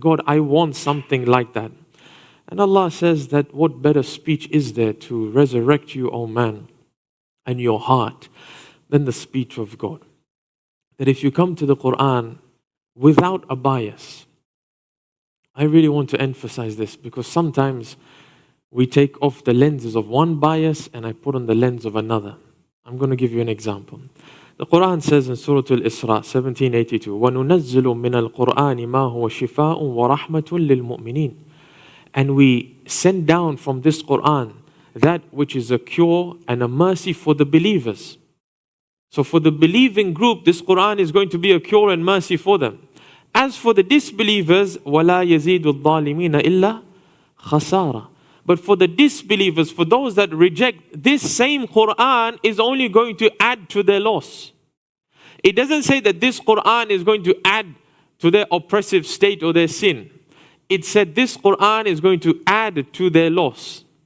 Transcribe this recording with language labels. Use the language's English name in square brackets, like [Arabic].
[English] God, I want something like that. And Allah says that what better speech is there to resurrect you, O man, and your heart than the speech of God. That if you come to the Quran without a bias, I really want to emphasize this because sometimes we take off the lenses of one bias and I put on the lens of another. I'm going to give you an example. The Quran says in Surah Al-Isra 1782, [Arabic] وَنُنَزِّلُ مِنَ الْقُرْآنِ مَا هُوَ شِفَاءٌ وَرَحْمَةٌ لِلْمُؤْمِنِينَ. [English] And we send down from this Quran that which is a cure and a mercy for the believers. So for the believing group, this Quran is going to be a cure and mercy for them. As for the disbelievers, [Arabic] وَلَا يَزِيدُ الظَّالِمِينَ إِلَّا خَسَارًا. [English] But for the disbelievers, for those that reject, this same Quran is only going to add to their loss. It doesn't say that this Quran is going to add to their oppressive state or their sin. It said this Quran is going to add to their loss.